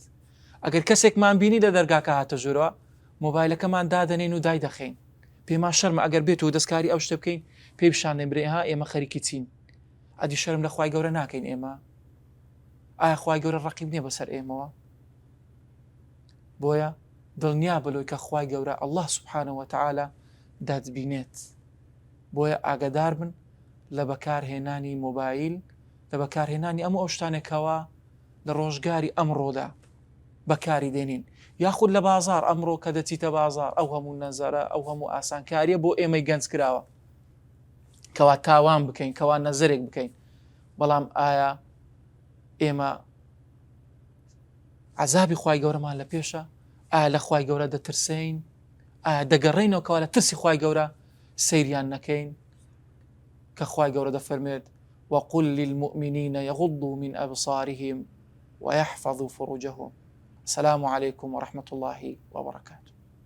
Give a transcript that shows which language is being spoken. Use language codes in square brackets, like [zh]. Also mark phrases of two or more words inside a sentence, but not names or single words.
[ckb] ئەگەر کەسێکمان بینی لە دەرگاکە هاتە ژوورەوە، مۆبایلەکەمان دادەنێن و دای دەخەین، پێمان شەرمە ئەگەر بێت و دەستکاری ئەو شتە بکەین پێی پیشان دەبرێ ئێمە خەریکی چین. ئەدی شەرم لە خوای گەورە ناکەین ئێمە؟ ئایا خوای گەورە ڕەقیب نییە بەسەر ئێمەوە؟ بۆیە دڵنیا بەلەوەی کە خوای گەورە [ar] الله سبحانه وتعالى [ckb] دەتبینێت. بۆیە ئاگادار بن لە بەکارهێنانی مۆبایل، لە بەکارهێنانی ئەمە ئەو شتانێکەوە لە ڕۆژگاری ئەمڕۆدا بەکاری دێنین، یاخود لە بازار ئەمڕۆ کە دەچیتە بازار ئەو هەموو نەزەرە، ئەو هەموو ئاسانکاریە بۆ ئێمەی گەنج کراوە کەوا تاوان بکەین، کەوا نەزەرێک بکەین. بەڵام ئایا ئێمە عەزابی خوای گەورەمان لە پێشە؟ ئایا لە خوای گەورە دەترسین؟ ئایا دەگەڕێینەوە کەوا لە ترسی خوای گەورە سەیریان نەکەین؟ کە خوای گەورە دەفەرمێت [ar] وقل للمؤمنين يغضوا من أبصارهم ويحفظوا فروجهم. السلام عليكم ورحمة الله وبركاته.